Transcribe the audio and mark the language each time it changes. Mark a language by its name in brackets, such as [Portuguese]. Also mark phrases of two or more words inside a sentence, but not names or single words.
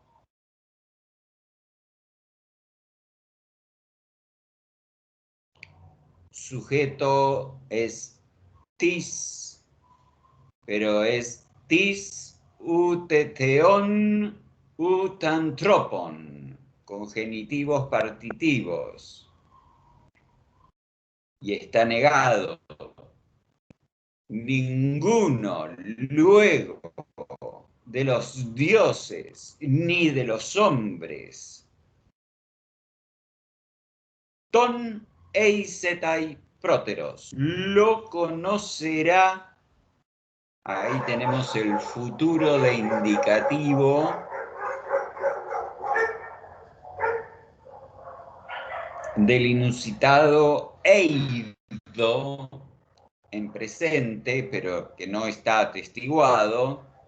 [Spanish] Sujeto es tis, pero es [Greek] τις ουτεθεων ουτανθρωπων, [Spanish] con genitivos partitivos. Y está negado. Ninguno luego de los dioses ni de los hombres. [Greek] τὸν εἴσεται πρότερος. [Spanish] Lo conocerá. Ahí tenemos el futuro de indicativo del inusitado eido en presente, pero que no está atestiguado.